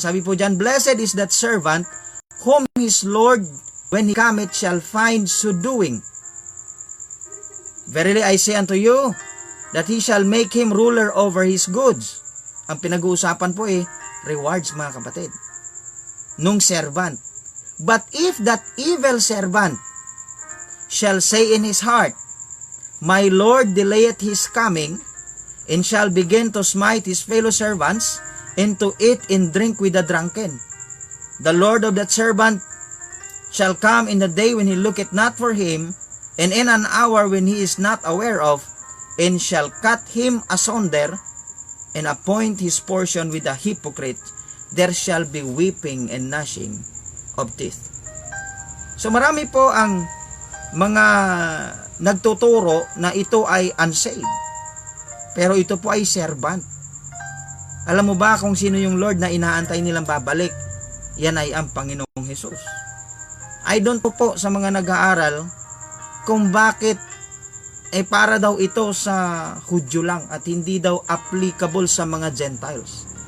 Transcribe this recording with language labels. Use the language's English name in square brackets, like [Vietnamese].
[Filipino] Sabi po dyan, [English] blessed is that servant whom his Lord when he cometh shall find so doing. Verily I say unto you, that he shall make him ruler over his goods. [Filipino] Ang pinag-uusapan po rewards mga kapatid. Nung servant. [English] But if that evil servant shall say in his heart, my Lord delayeth his coming, and shall begin to smite his fellow servants, and to eat and drink with the drunken. The Lord of that servant shall come in the day when he looketh not for him, and in an hour when he is not aware of, and shall cut him asunder, and appoint his portion with the hypocrite. There shall be weeping and gnashing of teeth. [Filipino] So marami po ang mga nagtuturo na ito ay unsaved. Pero ito po ay servant. Alam mo ba kung sino yung Lord na inaantay nilang babalik? Yan ay ang Panginoong Hesus. [English] I don't know [Filipino] po sa mga nag-aaral kung bakit para daw ito sa Hudyo lang at hindi daw applicable sa mga Gentiles.